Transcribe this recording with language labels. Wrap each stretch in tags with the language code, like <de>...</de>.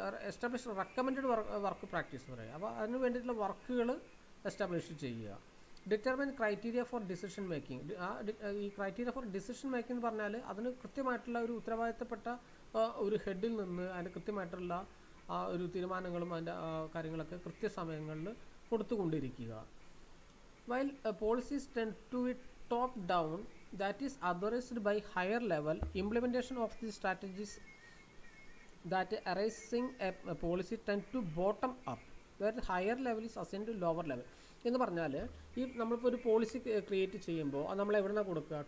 <en>establish recommended work practice</en> <ml>എന്ന് പറയുക. അപ്പോൾ അതിന് വേണ്ടിയിട്ടുള്ള വർക്കുകൾ എസ്റ്റാബ്ലിഷ് ചെയ്യുക.</ml> <en>Determine criteria for decision making.</en> <ml>ഈ</ml> <en>criteria for decision making</en> <ml>എന്ന് പറഞ്ഞാൽ അതിന് കൃത്യമായിട്ടുള്ള ഒരു ഉത്തരവാദിത്തപ്പെട്ട ഒരു ഹെഡിൽ നിന്ന് അതിന് കൃത്യമായിട്ടുള്ള ഒരു തീരുമാനങ്ങളും അതിൻ്റെ കാര്യങ്ങളൊക്കെ കൃത്യസമയങ്ങളിൽ കൊടുത്തുകൊണ്ടിരിക്കുക.</ml> <en>While policies tend to be top down, that is authorized by higher level, implementation of the strategies that arising a policy tend to bottom up, where higher level is assigned to lower level.</en> <ml>എന്ന് പറഞ്ഞാൽ ഈ നമ്മളിപ്പോൾ ഒരു policy create ചെയ്യുമ്പോൾ അത് നമ്മൾ എവിടെ നിന്നാണ് കൊടുക്കുക?</ml>